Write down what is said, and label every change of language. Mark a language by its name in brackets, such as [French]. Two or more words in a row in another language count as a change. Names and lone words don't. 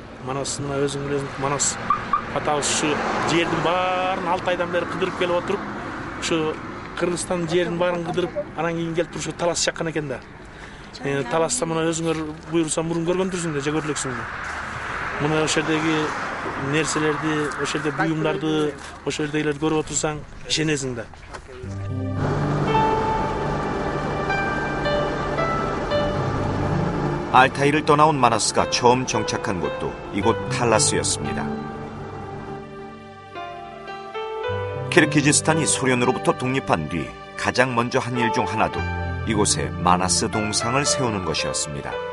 [Kyrgyz] Манас мына өзүң билесиң, Манас атабыз ушу жердин баарын 6 айдан бери кыдырып келип отуруп, ушу Кыргызстандын жерин баарын кыдырып, анан кийин келип туруп ушу Талас жаккан экен да. Таласта мына өзүңөр буйрса мурун көргөндүрсүң да, же көрүлөксүң да. Мына ошол жердеги нерселерди, ошол жерде буюмдарды, ошол жердегилерди көрүп отурсаң, ишенесиң да. [Korean] 알타이를 떠나온 마나스가 처음 정착한 곳도 이곳 탈라스였습니다. 키르기즈스탄이 소련으로부터 독립한 뒤 가장 먼저 한 일 중 하나도 이곳에 마나스 동상을 세우는 것이었습니다.